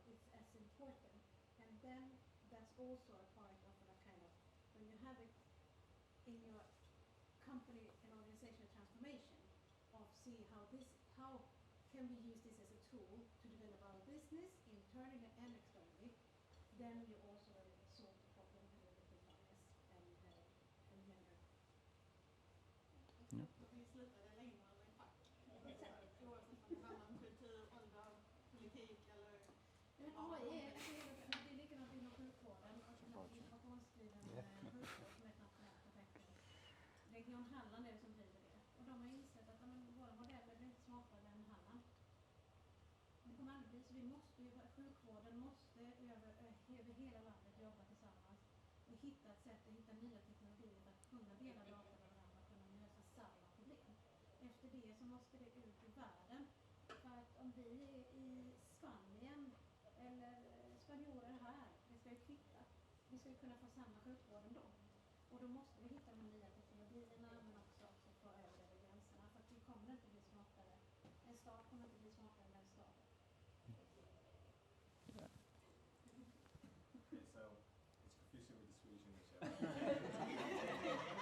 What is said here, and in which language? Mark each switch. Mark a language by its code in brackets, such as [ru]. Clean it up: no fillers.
[en] It's as important. And then that's also a part of a kind of, when you have it in your company and organizational transformation, of see how can we use this as a tool to develop our business internally and externally, then you also solve the problem with bias and gender. [sv] Vi slutade längre än en kvart. Oavsett om det handlar om kultur, ålder, politik eller... Men AI det är likadant inom sjukvården och informationsdriven sjukvård som är ett nationellt projekt. Region Halland är det som driver det. Och de har insett att våra modeller blir inte smartare än Halland. Det kommer aldrig bli så. Sjukvården måste över hela landet jobba tillsammans och hitta ett sätt att hitta nya teknologier för att kunna dela data med varandra och kunna lösa samma problem. Efter det så måste det ut i världen. För att om vi är i Spanien eller spanjorer här, det ska ju kvitta. Vi ska ju kunna få samma sjukvård ändå. Och då måste vi hitta de nya teknologierna men också få över gränserna. För att vi kommer inte bli smartare. En stat kommer inte bli smartare än den staten. [en] Okay, so it's confusing with the Swedish English.